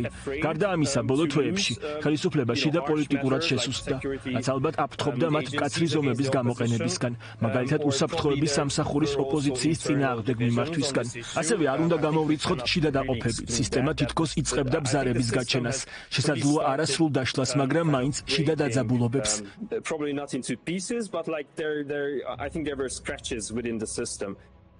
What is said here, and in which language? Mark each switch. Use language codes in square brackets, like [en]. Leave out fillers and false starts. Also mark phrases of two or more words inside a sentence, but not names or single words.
[ka] გარდა ამისა, ბოლო თვეებში ხელისუფლება შიდა პოლიტიკურად შესუსტდა, რაც ალბათ აფრთხობდა მათ მკაცრი ზომების გამოყენებისგან, მაგალითად უსაფრთხოების სამსახურის ოპოზიციის წინააღმდეგ მიმართვისგან. ასევე არ უნდა გამოვრიცხოთ შიდა დაყოფები. სისტემა თითქოს იწყებდა ბზარების გაჩენას, შესაძლოა არასრულ დაშლას, მაგრამ მაინც შიდა დაძაბულობებს. [en] probably not into pieces, but like I think there were scratches within the system.